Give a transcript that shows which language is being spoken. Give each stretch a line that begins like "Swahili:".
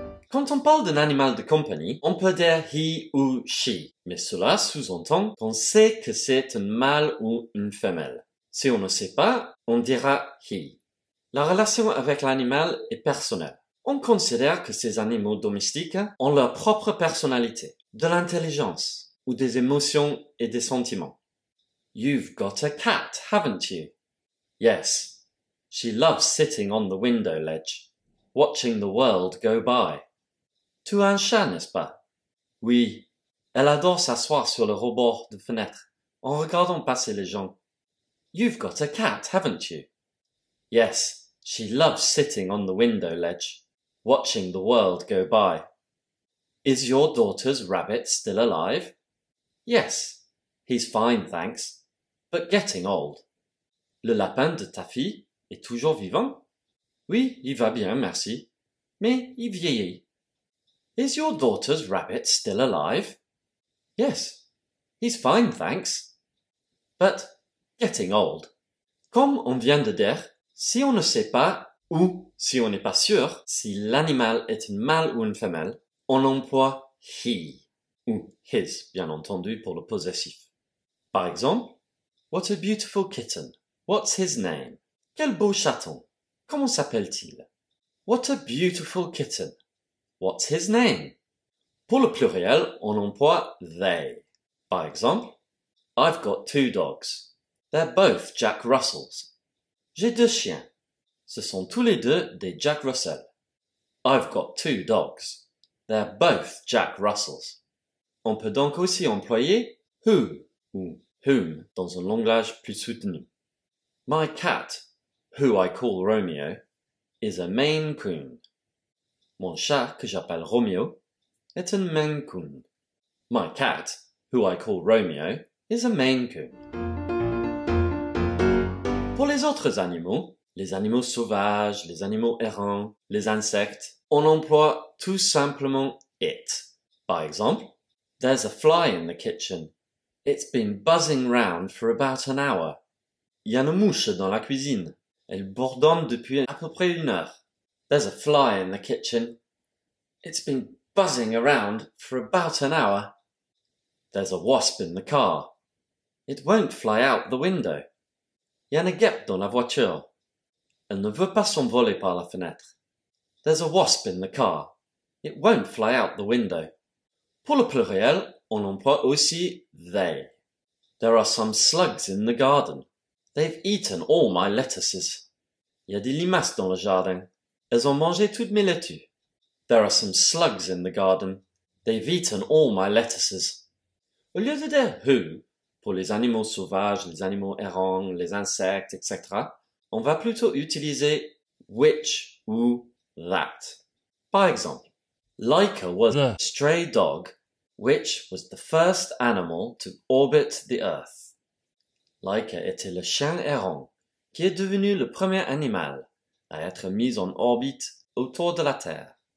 French: Quand on parle d'un animal de compagnie, on peut dire he ou she, mais cela sous-entend qu'on sait que c'est un mâle ou une femelle. Si on ne sait pas, on dira he. La relation avec l'animal est personnelle. On considère que ces animaux domestiques ont leur propre personnalité, de l'intelligence ou des émotions et des sentiments.
English: You've got a cat, haven't you? Yes. She loves sitting on the window ledge, watching the world go by.
French: Tu as un chat, n'est-ce pas? Oui. Elle adore s'asseoir sur le rebord de fenêtre, en regardant passer les gens.
English: You've got a cat, haven't you? Yes, she loves sitting on the window ledge, watching the world go by. Is your daughter's rabbit still alive? Yes, he's fine, thanks, but getting old.
French: Le lapin de ta fille est toujours vivant? Oui, il va bien, merci, mais il vieillit.
English: Is your daughter's rabbit still alive? Yes, he's fine, thanks, but getting old.
French: Comme on vient de dire, si on ne sait pas ou si on n'est pas sûr si l'animal est un mâle ou une femelle, on emploie he ou his, bien entendu pour le possessif. Par exemple,
English: what a beautiful kitten. What's his name?
French: Quel beau chaton. Comment s'appelle-t-il?
English: What a beautiful kitten. What's his name?
French: Pour le pluriel, on emploie they. Par exemple,
English: I've got 2 dogs. They're both Jack Russells.
French: J'ai 2 chiens. Ce sont tous les deux des Jack Russell.
English: I've got 2 dogs. They're both Jack Russells.
French: On peut donc aussi employer who ou whom dans un langage plus soutenu.
English: My cat, who I call Romeo, is a Maine Coon.
French: Mon chat, que j'appelle Romeo, est un Maine Coon.
English: My cat, who I call Romeo, is a Maine Coon.
French: Pour les autres animaux, les animaux sauvages, les animaux errants, les insectes, on emploie tout simplement it. Par exemple,
English: there's a fly in the kitchen. It's been buzzing round for about an hour.
French: Il y a une mouche dans la cuisine. Elle bourdonne depuis à peu près 1 heure.
English: There's a fly in the kitchen. It's been buzzing around for about an hour. There's a wasp in the car. It won't fly out the window.
French: Il y a une guêpe dans la voiture. Elle ne veut pas s'envoler par la fenêtre.
English: There's a wasp in the car. It won't fly out the window.
French: Pour le pluriel, on emploie aussi they.
English: There are some slugs in the garden. They've eaten all my lettuces.
French: Il y a des limaces dans le jardin. Elles ont mangé toutes mes laitues.
English: There are some slugs in the garden. They've eaten all my lettuces.
French: Au lieu de dire who, pour les animaux sauvages, les animaux errants, les insectes, etc., on va plutôt utiliser which ou that. Par exemple,
English: Laika was a stray dog which was the first animal to orbit the Earth.
French: Laika était le chien errant qui est devenu le premier animal à être mis en orbite autour de la Terre.